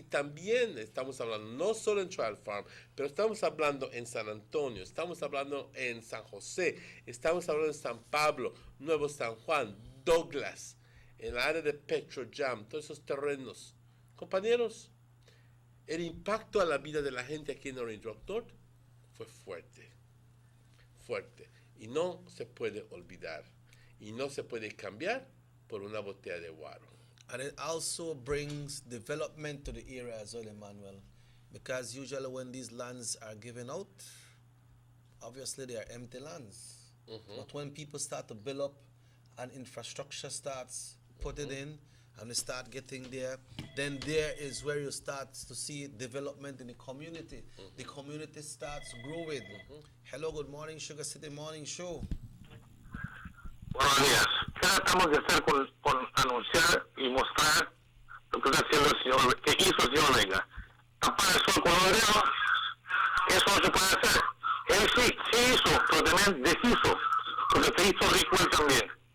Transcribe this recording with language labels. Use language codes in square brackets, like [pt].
[es] Y también estamos hablando no solo en Trial Farm, pero estamos hablando en San Antonio, estamos hablando en San José, estamos hablando en San Pablo, Nuevo San Juan, Douglas, en el área de Petro Jam, todos esos terrenos. Compañeros, el impacto a la vida de la gente aquí en Orange Walk North fue fuerte. Y no se puede olvidar. Y no se puede cambiar por una botella de guaro. [en] And it also brings development to the area as well, Emmanuel. Because usually when these lands are given out, obviously they are empty lands. But when people start to build up and infrastructure starts put it in, and they start getting there, then there is where you start to see development in the community. The community starts growing. Hello, good morning, Sugar City Morning Show. [es] Buenos días. ¿Qué tratamos de hacer con anunciar y mostrar lo que está haciendo el señor, que hizo el señor Vega? Tapar el sol con un dedo, eso no se puede hacer. Él sí hizo, pero también deshizo, porque se hizo rico él también.